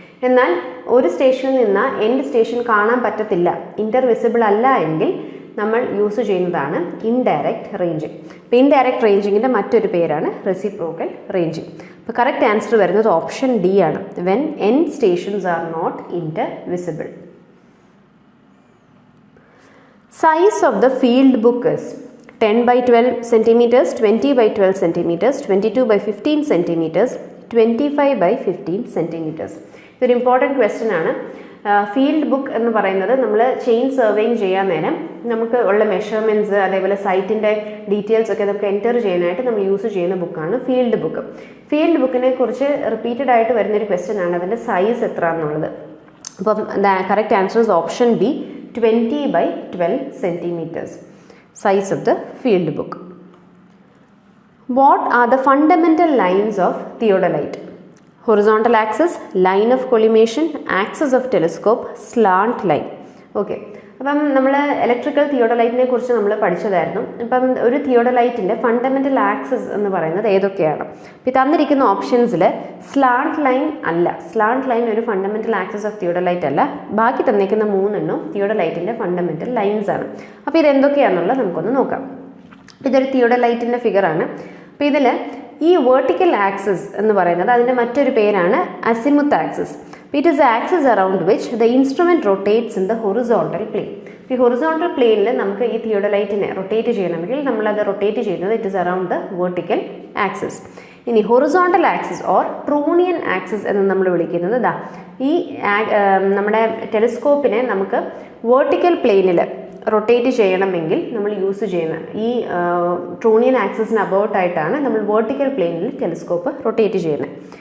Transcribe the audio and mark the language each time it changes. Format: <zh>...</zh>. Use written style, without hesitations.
<ml>എന്നാൽ ഒരു സ്റ്റേഷനിൽ നിന്ന് എൻഡ് സ്റ്റേഷൻ കാണാൻ പറ്റത്തില്ല, ഇൻ്റർവിസിബിൾ അല്ല എങ്കിൽ നമ്മൾ യൂസ് ചെയ്യുന്നതാണ് ഇൻഡയറക്റ്റ് റേഞ്ചിങ്. അപ്പോൾ ഇൻഡയറക്റ്റ് റേഞ്ചിങ്ങിൻ്റെ മറ്റൊരു പേരാണ് റെസിപ്രോക്കൽ റേഞ്ചിങ്. അപ്പോൾ കറക്റ്റ് ആൻസർ വരുന്നത് ഓപ്ഷൻ ഡി ആണ്, when N stations are not ഇൻ്റർവിസിബിൾ.</ml> <en>Size of the field book is 10 by 12 centimeters, 20 by 12 centimeters, 22 by 15 centimeters, 25 by 15 centimeters.</en> <ml>ഇതൊരു ഇമ്പോർട്ടൻറ്റ് ക്വസ്റ്റ്യൻ ആണ്. Field book എന്ന് പറയുന്നത് നമ്മൾ ചെയിൻ സർവേയിങ് ചെയ്യാൻ നേരം നമുക്ക് ഉള്ള മെഷർമെൻറ്റ്സ്, അതേപോലെ സൈറ്റിൻ്റെ ഡീറ്റെയിൽസ് ഒക്കെ നമുക്ക് എൻറ്റർ ചെയ്യാനായിട്ട് നമ്മൾ യൂസ് ചെയ്യുന്ന ബുക്കാണ് ഫീൽഡ് ബുക്ക്. ഫീൽഡ് ബുക്കിനെ കുറിച്ച് റിപ്പീറ്റഡ് ആയിട്ട് വരുന്നൊരു ക്വസ്റ്റ്യൻ ആണ് അതിൻ്റെ സൈസ് എത്ര എന്നുള്ളത്.</ml> <en>അപ്പം correct answer is option B, 20 by 12 centimeters. Size of the field book. What are the fundamental lines of theodolite? Horizontal axis, line of collimation, axis of telescope, slant line. Okay.</en> <ml>അപ്പം നമ്മൾ electrical തിയോഡലൈറ്റിനെ കുറിച്ച് നമ്മൾ പഠിച്ചതായിരുന്നു. അപ്പം ഒരു തിയോഡലൈറ്റിൻ്റെ fundamental axis എന്ന് പറയുന്നത് ഏതൊക്കെയാണ്? അപ്പോൾ തന്നിരിക്കുന്ന ഓപ്ഷൻസിൽ സ്ലാന്റ് ലൈൻ അല്ല, സ്ലാന്റ് ലൈൻ ഒരു ഫണ്ടമെൻ്റൽ ആക്സിസ് ഓഫ് തിയോഡലൈറ്റ് അല്ല. ബാക്കി തന്നിരിക്കുന്ന 3 തിയോഡലൈറ്റിൻ്റെ ഫണ്ടമെൻ്റൽ ലൈൻസ് ആണ്. അപ്പോൾ ഇതെന്തൊക്കെയാണെന്നുള്ളത് നമുക്കൊന്ന് നോക്കാം. ഇതൊരു തിയോഡലൈറ്റിൻ്റെ ഫിഗറാണ്. അപ്പോൾ ഇതിൽ ഈ വേർട്ടിക്കൽ ആക്സിസ് എന്ന് പറയുന്നത് അതിൻ്റെ മറ്റൊരു പേരാണ് അസിമുത്ത് axis.</ml> <en>It is the axis around which the instrument rotates in the horizontal plane.</en> <ml>ഈ ഹൊറിസോണ്ടൽ പ്ലെയിനിൽ നമുക്ക് ഈ തിയോഡലൈറ്റിനെ റൊട്ടേറ്റ് ചെയ്യണമെങ്കിൽ നമ്മളത് റൊട്ടേറ്റ് ചെയ്യുന്നത് it is around the vertical axis. ഇനി horizontal axis or trunnion axis എന്ന് നമ്മൾ വിളിക്കുന്നത് ഈ നമ്മുടെ ടെലിസ്കോപ്പിനെ നമുക്ക് വേർട്ടിക്കൽ പ്ലെയിനിൽ റൊട്ടേറ്റ് ചെയ്യണമെങ്കിൽ നമ്മൾ യൂസ് ചെയ്യുന്ന ഈ ട്രൂണിയൻ ആക്സിസിന് അബൌട്ടായിട്ടാണ് നമ്മൾ വേർട്ടിക്കൽ പ്ലെയിനിൽ ടെലിസ്കോപ്പ് റൊട്ടേറ്റ് ചെയ്യുന്നത്.</ml>